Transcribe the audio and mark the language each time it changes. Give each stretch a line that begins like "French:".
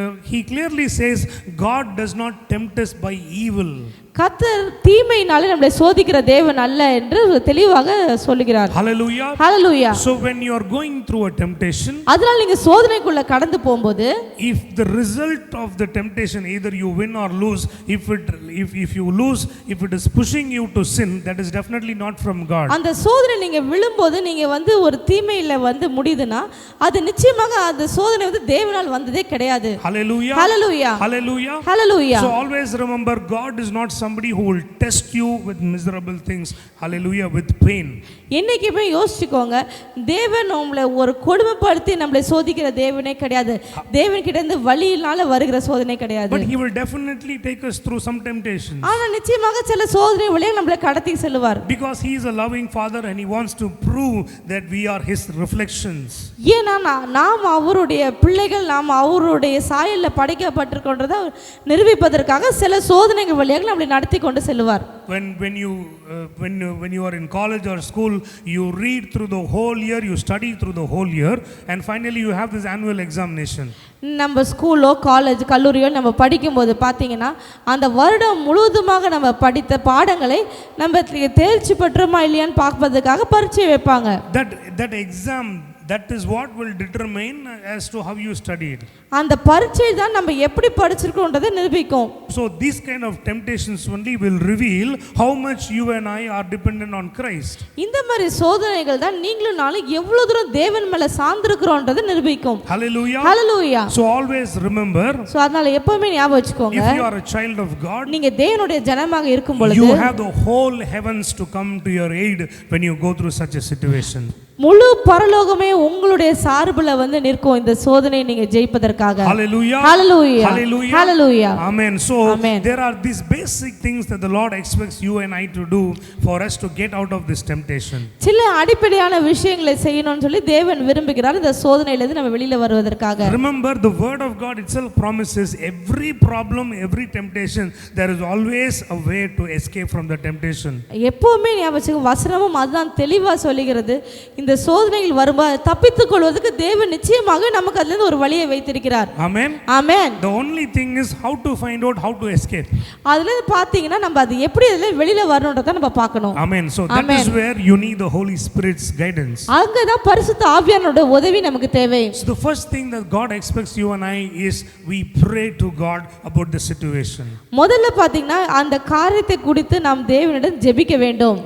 English: he clearly says God does not tempt us by evil.
Tamil: கர்த்தர் தீமையினாலே நம்மளை சோதிக்கிற தேவன் அல்ல என்று தெளிவாக சொல்லுகிறார்.
English: Hallelujah. Hallelujah. So when you are going through a temptation,
Tamil: அதனால நீங்க சோதனைக்குள்ள கடந்து போகும்போது
English: if the result of the temptation either you win or lose, if you lose, if it is pushing you to sin, that is definitely not from God.
Tamil: அந்த சோதனை நீங்க விழும்போது நீங்க ஒரு தீமையில முடியுதுன்னா அது நிச்சயமாக அந்த சோதனை தேவனால் வந்ததே கிடையாது.
English: Hallelujah. Hallelujah. Hallelujah. Hallelujah. So always remember, God is not somebody who will test you with miserable things. Hallelujah. With pain.
Tamil: என்னைக்குமே யோசிச்சுக்கோங்க, தேவன் உங்களை ஒரு கொடுமைப்படுத்தி நம்மளை சோதிக்கிற தேவனே கிடையாது. தேவன் கிட்ட இருந்து வழியினால வருகிற சோதனை கிடையாது.
English: But he will definitely take us through some temptations.
Tamil: ஆனா நிச்சயமாக சில சோதனை வழியாக நம்மளை கடத்தி செல்வார்.
English: Because he is a loving father and he wants to prove that we are his reflections.
Tamil: ஏன்னா நாம் அவருடைய பிள்ளைகள், நாம் அவருடைய சாயல்ல படைக்கப்பட்டிருக்கின்றதை நிரூபிப்பதற்காக சில சோதனைகள் வழியாக நம்மளை நடத்தி கொண்டு செல்வார்.
English: When you are in college or school, you read through the whole year, you study through the whole year, and finally you have this annual examination.
Tamil: நம்ம ஸ்கூலோ காலேஜ் கல்லூரியோ நம்ம படிக்கும்போது பார்த்தீங்கன்னா அந்த வருடம் முழுவதுமாக நம்ம படித்த பாடங்களை நம்ம தேர்ச்சி பெற்றோமா இல்லையான்னு பார்ப்பதற்காக பரீட்சை வைப்பாங்க.
English: That exam, that is what will determine as to how you studied.
Tamil: அந்த பரீட்சை தான் நம்ம எப்படி படிச்சிருக்கோம்ன்றதை நிரூபிக்கும்.
English: So these kind of temptations only will reveal how much you and I are dependent on Christ.
Tamil: இந்த மாதிரி சோதனைகள் தான் நீங்களும் நானும் எவ்வளவு தூரம் தேவன் மேல சார்ந்திருக்கிறோம்ன்றதை நிரூபிக்கும்.
English: Hallelujah. Hallelujah. So always remember,
Tamil: so அதனால எப்பவுமே ஞாபகம் வச்சுக்கோங்க,
English: if you are a child of God,
Tamil: நீங்க தேவனுடைய ஜனமாக இருக்கும் பொழுது
English: you have the whole heavens to come to your aid when you go through such a situation.
Tamil: முழு பரலோகமே உங்களுடைய சார்புல நிற்கும் இந்த சோதனையை நீங்க ஜெயிப்பதற்காக.
English: Hallelujah. Hallelujah. Hallelujah. Hallelujah. Amen. So Amen. there are these basic things that the Lord expects you and I to do for us to get out of this temptation.
Tamil: சில அடிப்படையான விஷயங்களை செய்யணும்னு சொல்லி தேவன் விரும்புகிறார் இந்த சோதனையிலிருந்து நம்ம வெளியில வருவதற்காக.
English: Remember, the word of God itself promises every problem, every temptation, there is always a way to escape from the temptation.
Tamil: எப்பவுமே ஞாபகம் வசனமும் அதுதான் தெளிவா சொல்லுகிறது, இந்த சோதனையில் வரும்போது தப்பித்துக் கொள்வதற்கு தேவன் நிச்சயமாக நமக்கு அதிலிருந்து ஒரு வழியை வைத்திருக்கிறார்.
English: Amen. Amen. The only thing is how to find out how to escape.
Tamil: அதுல பாத்தீங்கன்னா நம்ம அது எப்படி அதுல வெளியில வரணும்ன்றத நம்ம பார்க்கணும்.
English: Amen. So that is where you need the Holy Spirit's guidance.
Tamil: அங்க தான் பரிசுத்த ஆவியானவருடைய உதவி நமக்கு தேவை.
English: So the first thing that God expects you and I is we pray to God about the situation.
Tamil: முதல்ல பாத்தீங்கன்னா அந்த காரியத்தை குறித்து நாம் தேவனிடம் ஜெபிக்க வேண்டும்.